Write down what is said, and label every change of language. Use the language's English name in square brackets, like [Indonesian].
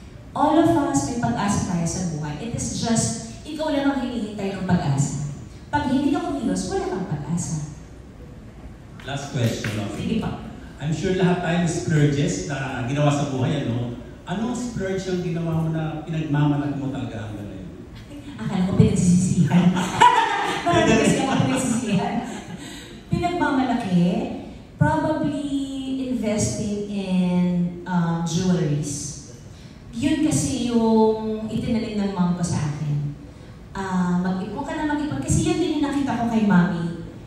[English] All of us [Filipino] may pag-asa tayo sa buhay. [English] It is just, [Filipino] ikaw lang ang hinihintay ng pag-asa. Pag hindi ka kumilos, wala kang pag-asa. [English] Last question. [Filipino] Sige pa. [English] I'm sure [Filipino] lahat tayo splurges na ginawa sa buhay, ano? Anong splurge yung ginawa mo na pinagmamalaki mo talaga ang gano'n? Akala ko pinagsisisihan. Marami kasi ako pinagsisisihan. Pinagmamalaki, probably investing in jewelries. Yun kasi yung itinanim ng mom ko sa akin. Mag-ipon ka na mag-ipon. Kasi yun din yung nakita ko kay mami